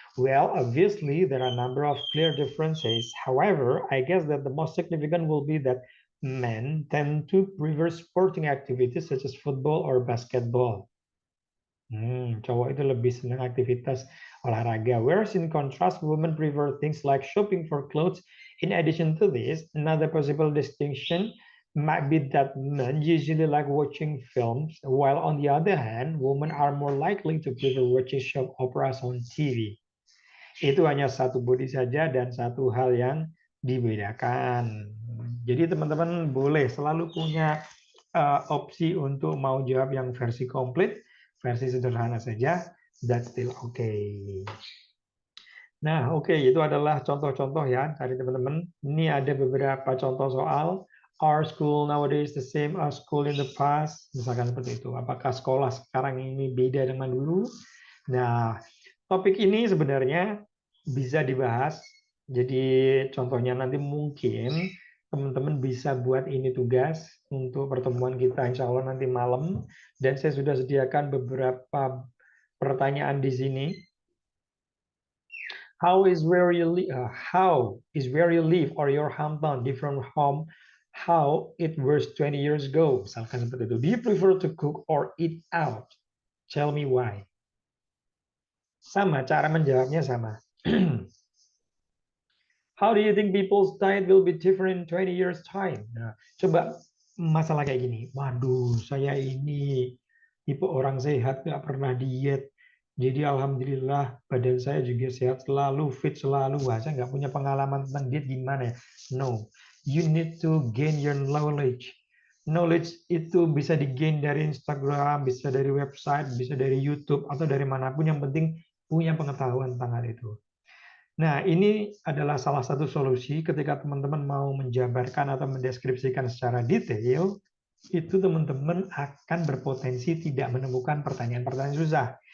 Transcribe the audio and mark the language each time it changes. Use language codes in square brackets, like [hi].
[en] Well, obviously there are a number of clear differences. However, I guess that the most significant will be that men tend to prefer sporting activities such as football or basketball. [id] Cowok itu lebih senang aktivitas olahraga. [en] Whereas in contrast, women prefer things like shopping for clothes. In addition to this, another possible distinction might be that men usually like watching films, while on the other hand, women are more likely to prefer watching soap operas on TV. [id] Itu hanya satu body saja dan satu hal yang dibedakan. Jadi teman-teman boleh selalu punya opsi untuk mau jawab yang versi komplit, versi sederhana saja, [en] that's still okay. [id] Nah, oke, itu adalah contoh-contoh ya dari teman-teman. Ini ada beberapa contoh soal. [en] Are school nowadays the same as school in the past? [id] Misalkan seperti itu. Apakah sekolah sekarang ini beda dengan dulu? Nah, topik ini sebenarnya bisa dibahas. Jadi contohnya nanti mungkin teman-teman bisa buat ini tugas untuk pertemuan kita insya Allah nanti malam. Dan saya sudah sediakan beberapa pertanyaan di sini. [en] How is where you live or your hometown different from how it was 20 years ago? [id] Misalkan seperti itu. [en] Do you prefer to cook or eat out? Tell me why. [id] Sama, cara menjawabnya sama. [en] How do you think people's diet will be different in 20 years time? [id] Nah, coba masalah kayak gini. Waduh, saya ini tipe orang sehat, nggak pernah diet. Jadi alhamdulillah badan saya juga sehat selalu, fit selalu. Wah, saya nggak punya pengalaman tentang diet gimana ya? No. [en] You need to gain your knowledge. [id] Knowledge itu bisa di-gain dari Instagram, bisa dari website, bisa dari YouTube, atau dari manapun. Yang penting punya pengetahuan tentang hal itu. Nah, ini adalah salah satu solusi ketika teman-teman mau menjabarkan atau mendeskripsikan secara detail, itu teman-teman akan berpotensi tidak menemukan pertanyaan-pertanyaan susah.